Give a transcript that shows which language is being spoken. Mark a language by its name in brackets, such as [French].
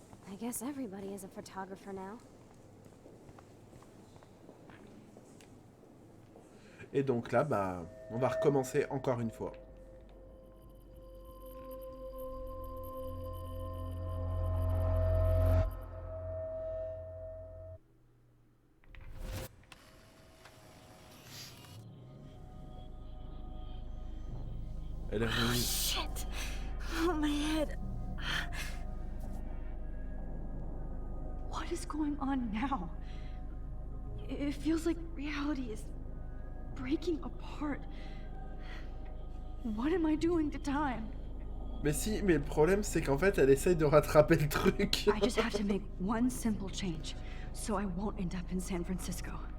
[English] I guess everybody is a photographer now. [French] Et donc là, bah, on va recommencer encore une fois. Elle est revenue. [English] Shit. Oh, my head. What is going on now? It feels like reality is breaking apart. What am I doing to time? [French] Mais si, mais le problème c'est qu'en fait elle essaye de rattraper le truc. [English] I just have to make one simple change, so I won't end up in San Francisco.